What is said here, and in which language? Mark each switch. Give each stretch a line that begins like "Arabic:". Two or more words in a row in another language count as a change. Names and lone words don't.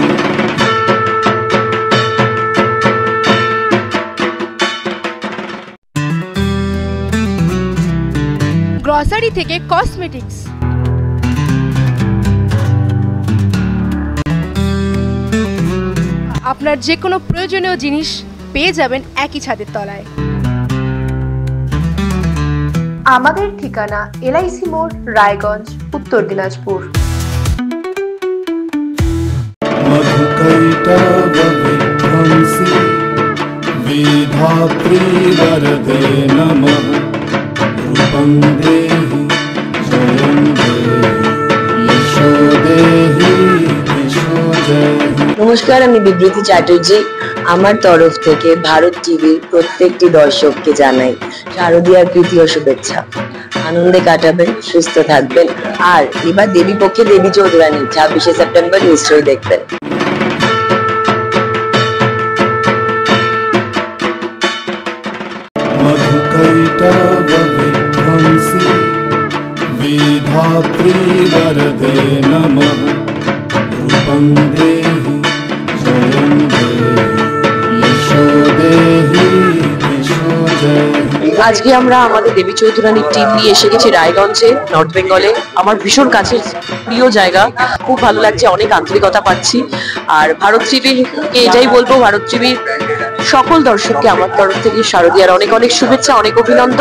Bangla: গ্রসারি থেকে কসমেটিক্স, আপনার যে কোনো প্রয়োজনীয় জিনিস পেয়ে যাবেন একই ছাদের তলায়। আমাদের ঠিকানা এলআইসি মোড়, রায়গঞ্জ, উত্তর দিনাজপুর।
Sanskrit: मधुकैटवविध्वंसी विधात्री वरदे नमः रूपं देहि जयं देहि यशो देहि यशो जयहि।
Bangla: নমস্কার, আমি বিবৃতি চ্যাটার্জি। আমার তরফ থেকে ভারত টিভির প্রত্যেকটি দর্শককে জানাই শারদীয়ার প্রীতি ও শুভেচ্ছা। আনন্দে কাটাবেন, সুস্থ থাকবেন। আর এবার দেবী পক্ষে দেবী চৌধুরানী 26শে সেপ্টেম্বর নিশ্চয়ই দেখবেন।
Sanskrit: मधुकैटवविध्वंसी विधात्री वरदे नमः रूपं देहि जयं देहि यशो देहि यशो जयहि।
Bangla: আজকে আমরা আমাদের দেবী চৌধুরানীর টিম নিয়ে এসে গেছি রায়গঞ্জে, নর্থ বেঙ্গলে। আমার ভীষণ কাছের প্রিয় জায়গা, খুব ভালো লাগছে, অনেক আন্তরিকতা পাচ্ছি। আর ভারত টিভিকে এটাই বলবো, ভারত টিভির সকল দর্শককে আমার তরফ থেকে শারদীয়ার অনেক অনেক শুভেচ্ছা, অনেক অভিনন্দন।